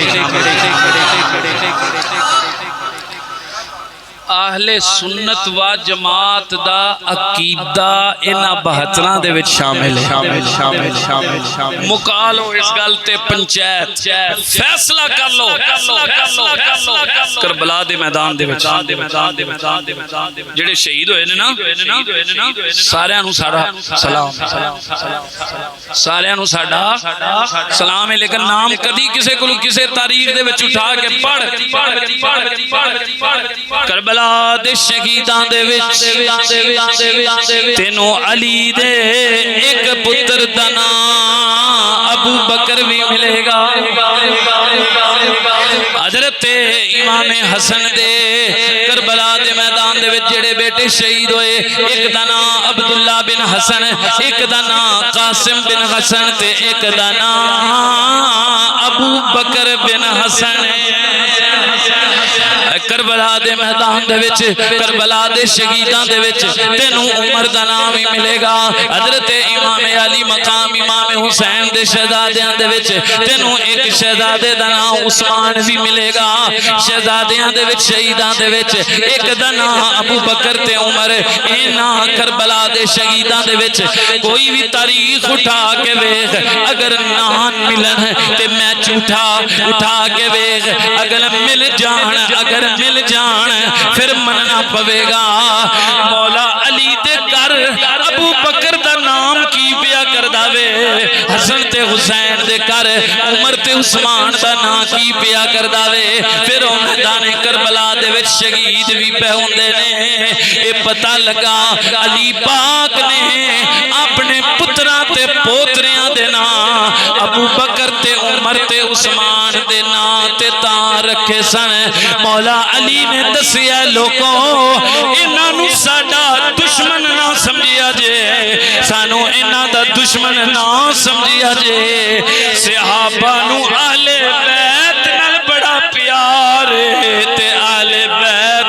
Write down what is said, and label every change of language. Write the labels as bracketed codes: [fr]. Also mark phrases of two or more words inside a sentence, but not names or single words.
[pa] اہل سنت و جماعت دا عقیدہ انہاں 72 دے وچ شامل ہے مکالو اس گل تے پنچایت فیصلہ کر لو کربلا دے میدان دے وچ جڑے شہید ہوئے نے نا سارے نو ساڈا سلام سارے نو ساڈا سلام ہے لیکن نام کدی کسے کولو کسے تاریخ دے وچ اٹھا کے پڑھ کربلا دے شہیداں دے وچ تینوں علی دے ایک پتر دا نام ابو بکر بھی ملے گا حضرت امام حسن دے کربلا دے میدان دے وچ جڑے بیٹے شہید ہوئے ایک دا نام عبداللہ بن حسن ایک دا نام قاسم بن حسن تے ایک دا نام ابو بکر بن حسن کربلا دے میدان دے وچ کربلا دے شہیداں دے وچ تینوں عمر دا نام ہی ملے گا حضرت امام علی مقام امام حسین دے شہزادیاں دے وچ تینوں ایک شہزادے دا نام عثمان بھی ملے گا شہزادیاں دے وچ شہیداں دے وچ ایک دا نام ابو بکر تے عمر انہاں کربلا دے شہیداں دے وچ کوئی بھی تاریخ اٹھا کے ویکھ اگر نام ملن تے میں جھوٹا اٹھا کے ویکھ اگر مل جان اگر مل جان پھر مننا پوے گا مولا علی دے گھر ابو بکر دا نام کی پیا کر داوے حسن تے حسین دے گھر عمر تے عثمان دا نام کی پیا کر داوے پھر میدان کربلا دے وچ شہید بھی پہ ہوندے نے اے پتہ لگا علی پاک نے اپنے پتراں تے پوتریاں دے نام ابو بکر تے عمر تے عثمان دے نام تے تاں رکھے سن مولا علی نے دسیا لوگوں انہاں نو ساڈا دشمن نہ سمجھیا جے سانو انہاں دا دشمن نہ سمجھیا جے صحابہ نو اہل بیت نال بڑا پیار تے اہل بیت